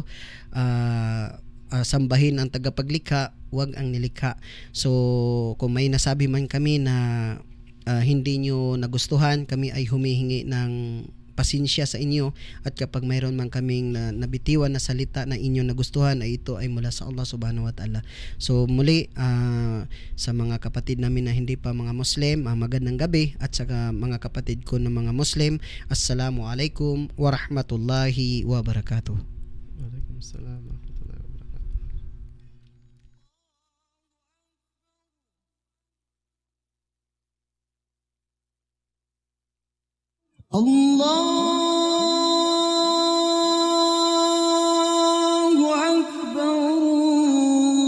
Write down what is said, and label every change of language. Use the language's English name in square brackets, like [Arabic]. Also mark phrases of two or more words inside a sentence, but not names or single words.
[Filipino] Sambahin ang tagapaglikha, wag ang nilikha. So kung may nasabi man kami na hindi nyo nagustuhan, kami ay humihingi ng pasensya sa inyo, at kapag mayroon man kaming nabitiwan na salita na inyo nagustuhan, ay ito ay mula sa Allah [Arabic] سبحانه وتعالى. [Filipino] So muli sa mga kapatid namin na hindi pa mga Muslim, magandang gabi, at sa mga kapatid ko na mga Muslim, [Arabic] السلام عليكم ورحمة الله وبركاته. وعليكم السلام ورحمة الله وبركاته. الله أكبر.